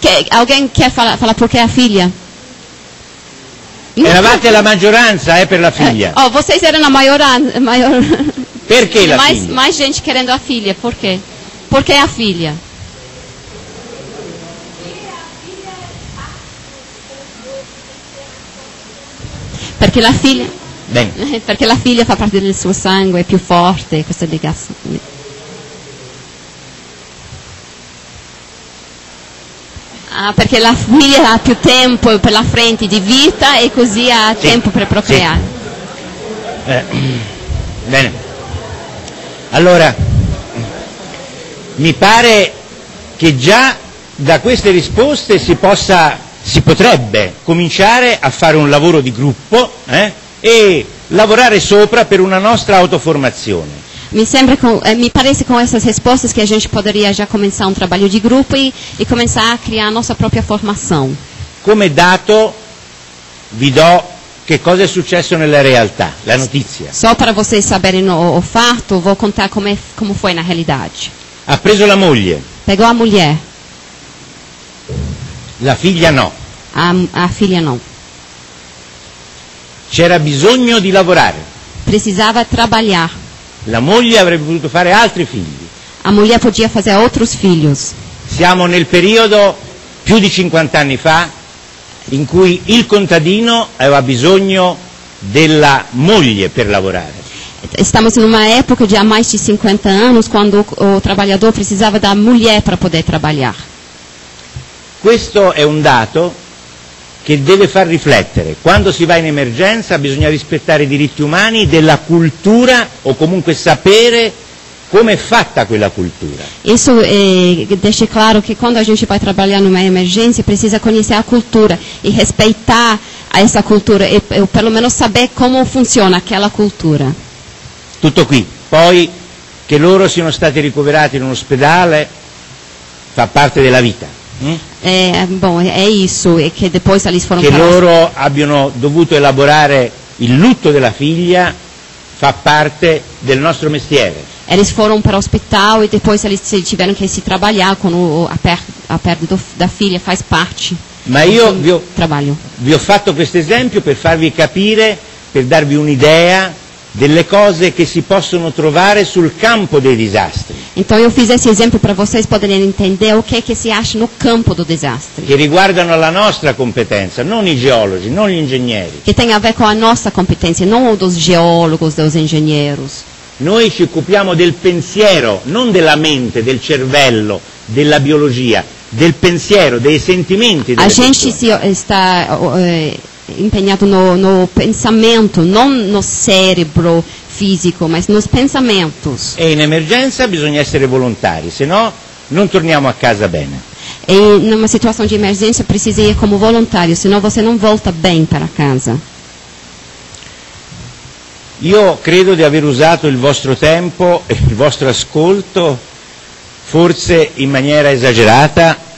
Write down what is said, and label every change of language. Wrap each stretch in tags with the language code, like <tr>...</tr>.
<pt>Alguém quer falar por que a filha?</pt> <it>Eravate la maggioranza per la figlia.</it> <pt>Vocês eram a maior</pt> <it>Perché la figlia?</it> <pt>mais gente querendo a filha, por quê? Por que a filha?</pt> <it>Perché la figlia Bene. perché la figlia fa parte del suo sangue, è più forte questa legazione. Perché la figlia ha più tempo per la frente di vita e così ha tempo per procreare. Bene. Allora, mi pare che già da queste risposte si potrebbe cominciare a fare un lavoro di gruppo e lavorare sopra per una nostra autoformazione.</it> <pt>Me parece com essas respostas que a gente poderia já começar um trabalho de grupo e começar a criar a nossa própria formação.</pt> <it>Come dato vi do che cosa è successo nella realtà, la notizia.</it> <pt>Só para vocês saberem o fato, vou contar como foi na realidade.</pt> <it>Ha preso la moglie,</it> <pt>Pegou a mulher,</pt> <it>la figlia no.</it> <pt>a filha não.</pt> <it>C'era bisogno di lavorare.</it> <pt>Precisava trabalhar.</pt> <it>La moglie avrebbe potuto fare altri figli.</it> <pt>A mulher podia fazer outros filhos.</pt> <it>Siamo nel periodo più di 50 anni fa in cui il contadino aveva bisogno della moglie per lavorare.</it> <pt>Estamos numa época de há mais de 50 anos, quando o trabalhador precisava da mulher para poder trabalhar.</pt> <it>Questo è un dato che deve far riflettere. Quando si va in emergenza bisogna rispettare i diritti umani della cultura o comunque sapere come è fatta quella cultura.</it> <pt>Isso deixa claro que quando a gente vai trabalhar numa emergência, precisa conhecer a cultura e respeitar essa cultura e pelo menos saber como funciona aquela cultura.</pt> <it>Tutto qui. Poi che loro siano stati ricoverati in un ospedale fa parte della vita.</it> <pt>Bom, é isso, e che depois eles foram</pt> <it>Che loro abbiano dovuto elaborare il lutto della figlia fa parte del nostro mestiere.</it> <pt>Eles foram para o hospital e depois eles tiveram que se trabalhar com a perda da filha, faz parte.</pt> <it>Ma io</it> <pt>trabalho.</pt> <it>Vi ho fatto questo esempio per farvi capire, per darvi un'idea delle cose che si possono trovare sul campo dei disastri.</it> <pt>Então eu fiz esse exemplo para vocês poderem entender o que si acha no campo do desastre.</pt> <it>Che riguardano la nostra competenza, non i geologi, non gli ingegneri.</it> <pt>Que tem a ver com a nossa competência, não dos geólogos, dos engenheiros.</pt> <it>Noi ci occupiamo del pensiero, non della mente, del cervello, della biologia, del pensiero, dei sentimenti delle</it> <pt>A gente</pt> <it>persone.</it> <pt>está empenhado no pensamento, non no cérebro fisico, mas nos pensamentos.</pt> <it>E in emergenza bisogna essere volontari, se no non torniamo a casa bene.</it> <pt>E numa situação de emergência precisa ir como voluntário, senão você não volta bem para casa.</pt> <it>Io credo di aver usato il vostro tempo e il vostro ascolto forse in maniera esagerata.</it>